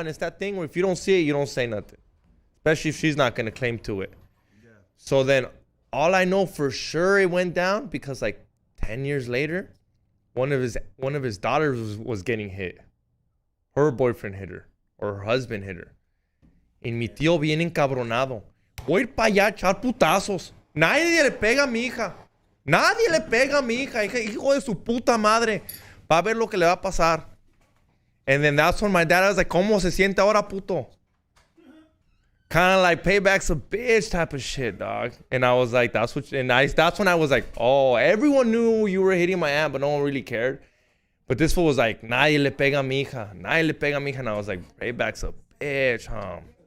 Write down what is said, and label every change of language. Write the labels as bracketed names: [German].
[English] And it's that thing where if you don't see it, you don't say nothing, especially if she's not gonna claim to it. Yeah. So then all I know for sure it went down because like 10 years later, one of his daughters was getting hit. Her boyfriend hit her, or her husband hit her. [Spanish] Y mi tío bien encabronado. Voy a ir para allá a echar putazos. Nadie le pega a mi hija. Nadie le pega a mi hija. Hijo de su puta madre. Va a ver lo que le va a pasar. [English] And then that's when my dad was like, [Spanish] ¿cómo se siente ahora, puto? [English] Kind of like payback's a bitch type of shit, dog. And I was like, that's when I was like, oh, everyone knew you were hitting my aunt, but no one really cared. But this fool was like, [Spanish] nadie le pega a mi hija. [English] Nadie le pega a mi hija. And I was like, payback's a bitch, huh?